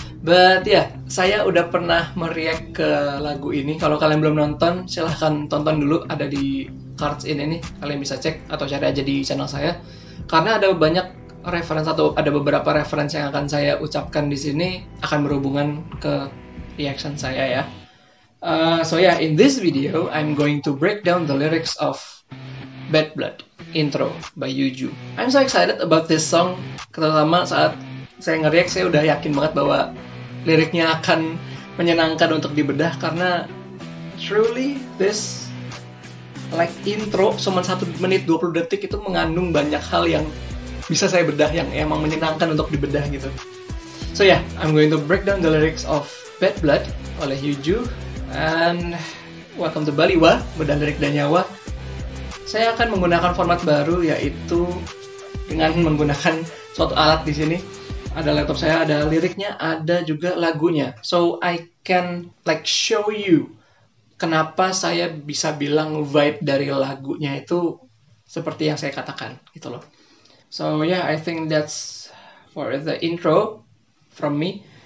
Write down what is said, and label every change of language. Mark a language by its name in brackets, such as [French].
[Indonesian] But ya, saya udah pernah mereact ke lagu ini. Kalau kalian belum nonton, silahkan tonton dulu, ada di cards ini nih. Kalian bisa cek atau cari aja di channel saya. Karena ada banyak reference atau ada beberapa reference yang akan saya ucapkan di sini akan berhubungan ke reaction saya ya. [English] So yeah, in this video I'm going to break down the lyrics of Bad Blood intro by Yuju. I'm so excited about this song. [Indonesian] Terutama saat saya nge-react, saya udah yakin banget bahwa liriknya akan menyenangkan untuk dibedah karena [English] truly this like intro [Indonesian] cuma 1 menit 20 detik itu mengandung banyak hal yang bisa saya bedah, yang emang menyenangkan untuk dibedah gitu. [English] So yeah, I'm going to break down the lyrics of Bad Blood oleh Yuju. And welcome to Baliwa, [Indonesian] bedah lirik dan nyawa. Saya akan menggunakan format baru, yaitu dengan menggunakan suatu alat di sini. Ada laptop saya, ada liriknya, ada juga lagunya. [English] So I can like show you [Indonesian] kenapa saya bisa bilang vibe dari lagunya itu seperti yang saya katakan gitu loh. [English] So yeah, I think that's for the intro from me.